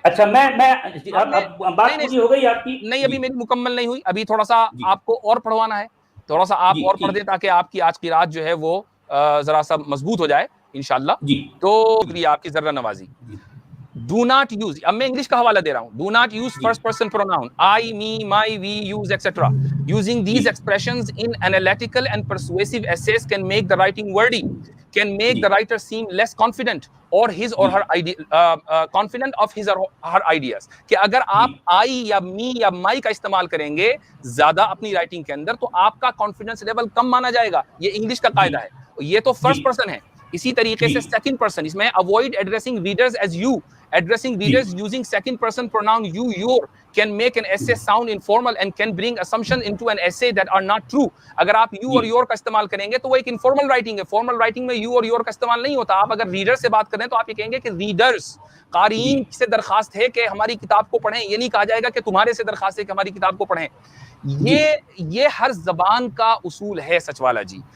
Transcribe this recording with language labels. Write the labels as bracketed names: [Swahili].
[Urdu] اچھا, بات پوری ہو گئی آپ کی؟ نہیں, ابھی میری مکمل نہیں ہوئی, ابھی تھوڑا سا آپ کو اور پڑھوانا ہے, تھوڑا سا آپ اور پڑھ دیں تاکہ آپ کی آج کی رات جو ہے وہ ذرا سا مضبوط ہو جائے انشاءاللہ. تو شکریہ آپ کی ذرہ نوازی. [English] Do not use, [Urdu] اب میں انگلش کا حوالہ دے رہا ہوں. [English] Do not use first person pronoun I, me, my, we, use, etc. Using these expressions in analytical and persuasive essays can make the writing wordy, can make the writer seem less confident or his or her confident of his or her ideas. [Urdu] کہ اگر آپ I یا me یا my کا استعمال کریں گے زیادہ اپنی رائٹنگ کے اندر, تو آپ کا کانفیڈنس لیول کم مانا جائے گا. یہ انگلش کا قاعدہ ہے, یہ تو فرسٹ پرسن ہے. اسی طریقے سے سیکنڈ پرسن, اس میں [English] avoid addressing readers as you, addressing readers using second person pronoun you, your can make an essay sound informal and can bring assumption into an essay that are not true. [Urdu] اگر آپ you اور your کا استعمال کریں گے تو وہ ایک انفارمل رائٹنگ ہے. فارمل رائٹنگ میں you اور your کا استعمال نہیں ہوتا. آپ اگر ریڈر سے بات کریں تو آپ یہ کہیں گے کہ ریڈرز, قارئین سے درخواست ہے کہ ہماری کتاب کو پڑھیں. یہ نہیں کہا جائے گا کہ تمہارے سے درخواست ہے کہ ہماری کتاب کو پڑھیں. یہ ہر زبان کا اصول ہے سچ والا جی.